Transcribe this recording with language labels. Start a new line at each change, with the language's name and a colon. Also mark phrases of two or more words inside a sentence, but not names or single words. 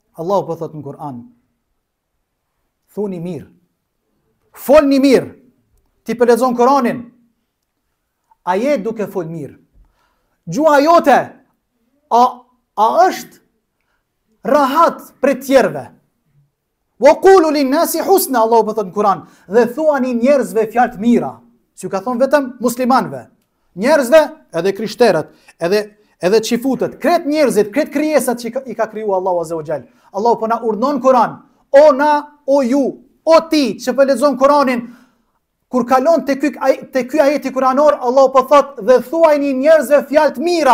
Albanian: Allahu po thot në Kur'an, thuni mirë. Folni mirë. Ti për lexon Kur'anin. A je duke fol mirë? Gjuha jote a është rahat për tjerëve?
Arabic: وقولوا للناس حسنا,
Albanian: Allahu po thot në Kur'an, dhe thuani njerëzve fjalë të mira. Si u ka thonë vetëm muslimanëve. Njerëzve, edhe krishterët, edhe çifutët, kret njerëzit, kret krijesat që i ka kriju Allahu
Arabic: عز وجل.
Albanian: Allahu po na urdhnon Kur'an. O na, o ju, o ti që po lexon Kur'anin, kur kalon te ky ajeti kuranor, Allahu po thot dhe thuajini njerëzve fjalë të mira.